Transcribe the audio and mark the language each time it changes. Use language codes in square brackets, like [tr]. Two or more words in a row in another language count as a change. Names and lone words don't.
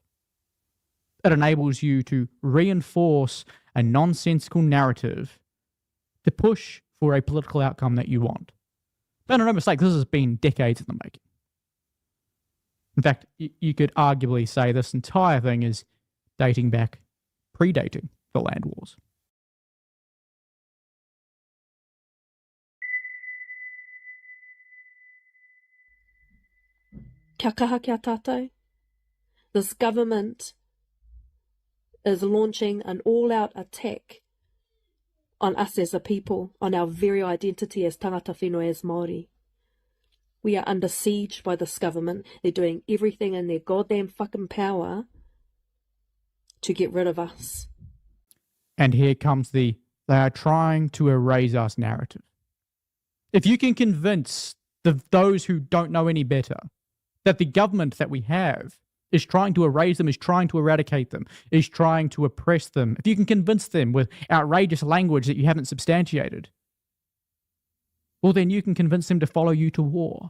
[en] It enables you to reinforce a nonsensical narrative to push for a political outcome that you want. But no mistake, this has been decades in the making. In fact, you could arguably say this entire thing is dating back, predating the land wars. [mi] Kia kaha kia tātou. [en] This government is launching an all-out attack on us as a people, on our very identity as [mi] tangata whenua, [en] as Maori. We are under siege by this government. They're doing everything in their goddamn fucking power to get rid of us. And here comes they are trying to erase us narrative. If you can convince those who don't know any better that the government that we have is trying to erase them, is trying to eradicate them, is trying to oppress them, if you can convince them with outrageous language that you haven't substantiated, well, then you can convince them to follow you to war.